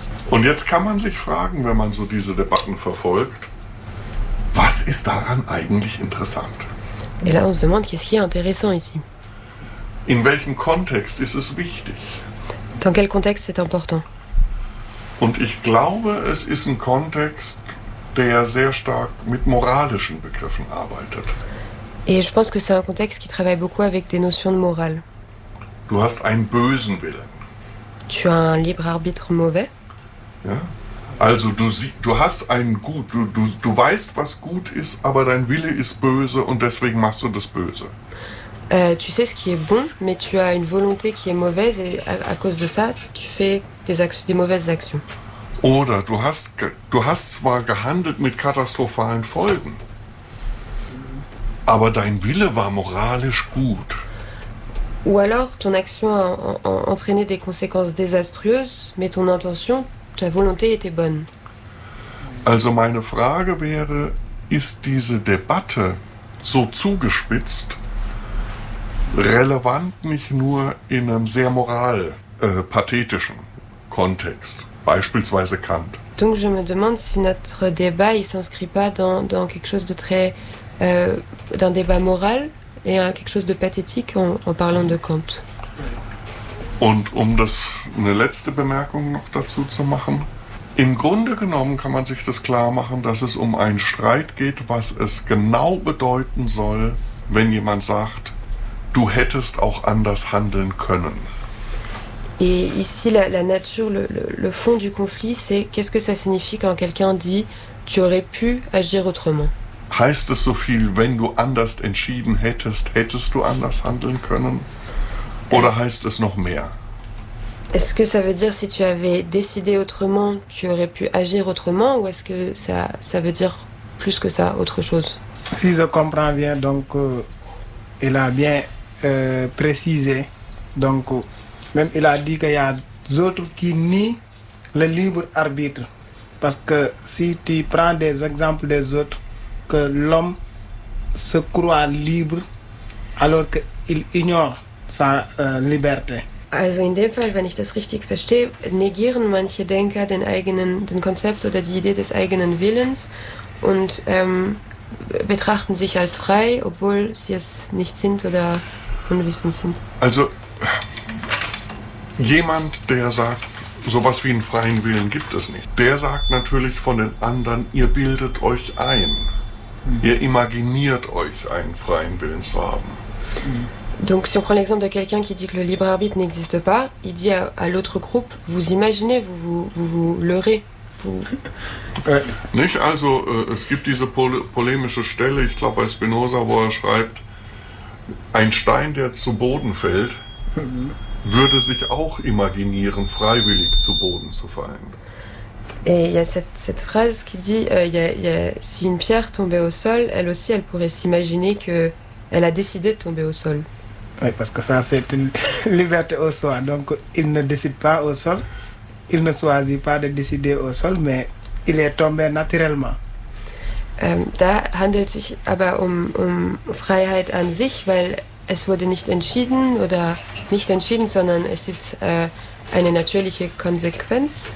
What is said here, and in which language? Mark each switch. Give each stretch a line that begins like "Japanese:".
German: Und jetzt kann man sich fragen, wenn man so diese Debatten verfolgt, was ist daran eigentlich interessant?
French: Et là, on se demande, qu'est-ce qui est intéressant ici?
German: In welchem Kontext ist es wichtig?
French: Dans quel contexte c'est important?
German: Und ich glaube, es ist ein Kontext, der sehr stark mit moralischen Begriffen arbeitet.
French: Et je pense que c'est un contexte qui travaille beaucoup avec des notions de morale.
German: Du hast einen bösen Willen.
French: Tu as un libre arbitre mauvais.
German: Ja? Also du hast einen gut, du weißt, was gut ist, aber dein Wille ist böse und deswegen machst du das Böse.
French: Tu sais ce qui est bon, mais tu as une volonté qui est mauvaise et à cause de ça, tu fais des mauvaises actions.
German: Oder du hast zwar gehandelt mit katastrophalen Folgen, aber dein Wille war moralisch gut.
French: Ou alors ton action a entraîné des conséquences désastreuses, mais ton intention, ta volonté était bonne.
German: Also meine Frage wäre, ist diese Debatte so zugespitzt, relevant nicht nur in einem sehr moral-pathetischen Kontext, beispielsweise Kant.
French: Donc je me demande si notre débat il s'inscrit pas dans quelque chose de très d'un débat moral et quelque chose de pathétique en parlant de Kant.
German: Und um das eine letzte Bemerkung noch dazu zu machen, im Grunde genommen kann man sich das klar machen, dass es um einen Streit geht, was es genau bedeuten soll, wenn jemand sagt, du hättest auch anders handeln können.
French: Et ici la nature le fond du conflit c'est qu'est-ce que ça signifie quand quelqu'un dit tu aurais pu agir autrement?
German: Heißt es so viel wenn du anders entschieden hättest du anders handeln können? Oder heißt es noch mehr?
French: Est-ce que ça veut dire si tu avais décidé autrement, tu aurais pu agir autrement, ou est-ce que ça veut dire plus que ça, autre chose? Si je comprends bien, donc il a bien précisé, donc même il a dit qu'il y a d'autres qui nient le libre arbitre, parce que si tu prends des exemples des autres, que l'homme se croit libre alors qu'il ignore sa liberté.
German: Also in dem Fall, wenn ich das richtig verstehe, negieren manche Denker den eigenen, den Konzept oder die Idee des eigenen Willens und betrachten sich als frei, obwohl sie es nicht sind oder unwissend sind. Also jemand, der sagt, sowas wie einen freien Willen gibt es nicht, der sagt natürlich von den anderen, ihr bildet euch ein, ihr imaginiert euch, einen freien Willen zu haben.
French: Donc si on prend l'exemple de quelqu'un qui dit que le libre arbitre n'existe pas, il dit à l'autre groupe, vous imaginez, vous leurrez.
German: Nicht, also es gibt diese polemische Stelle, ich glaube bei Spinoza, wo er schreibt, ein Stein, der zu Boden fällt, würde sich auch imaginieren, freiwillig zu Boden zu fallen.
French: Et il y a cette phrase qui dit, y a, si une pierre tombait au sol, elle aussi, elle pourrait s'imaginer qu'elle a décidé de tomber au sol. Oui, parce que ça, c'est une liberté au soi. Donc, il ne décide pas au sol. Il ne choisit pas de décider au sol, mais il est tombé naturellement.
German: Da handelt sich aber um Freiheit an sich, weil es wurde nicht entschieden, oder nicht entschieden, sondern es ist eine natürliche Konsequenz.